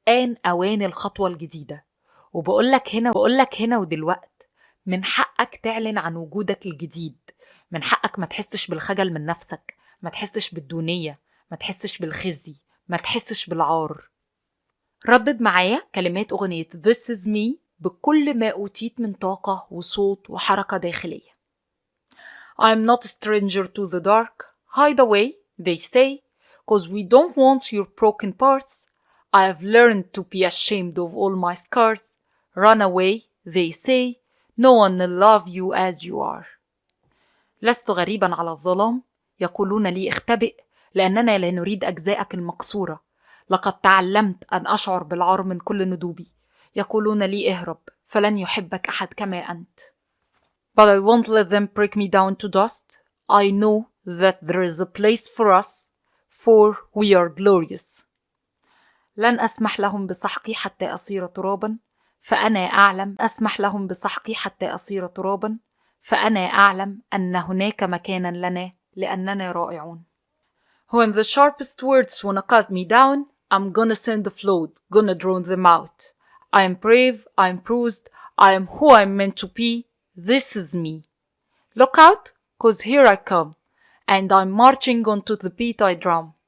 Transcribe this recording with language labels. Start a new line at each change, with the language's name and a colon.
Arabic: آن أوان الخطوة الجديدة. وبقولك هنا ودلوقت، من حقك تعلن عن وجودك الجديد. من حقك ما تحسش بالخجل من نفسك، ما تحسش بالدونية، ما تحسش بالخزي، ما تحسش بالعار. ردد معايا كلمات أغنية This is me بكل ما أوتيت من طاقة وصوت وحركة داخلية.
English: I'm not a stranger to the dark. Hide away, they say, 'cause we don't want your broken parts. I have learned to be ashamed of all my scars. Run away, they say, no one will love you as you are.
Arabic: لست غريبا على الظلام. يقولون لي اختبئ، لأننا لا نريد أجزاءك المكسورة. لقد تعلمت أن أشعر بالعار من كل ندوبي. يقولون لي اهرب، فلن يحبك أحد كما أنت.
English: But I won't let them break me down to dust. I know that there is a place for us, for we are glorious.
Arabic: لن أسمح لهم بسحقي حتى أصير ترابا، فأنا أعلم. أسمح لهم بسحقي حتى أصير ترابا، فأنا أعلم أن هناك مكانا لنا لأننا رائعون.
English: When the sharpest words wanna cut me down, I'm gonna send the flood, gonna drown them out. I am brave, I am bruised, I am who I'm meant to be. This is me. Look out, 'cause here I come, and I'm marching onto the beat I drum.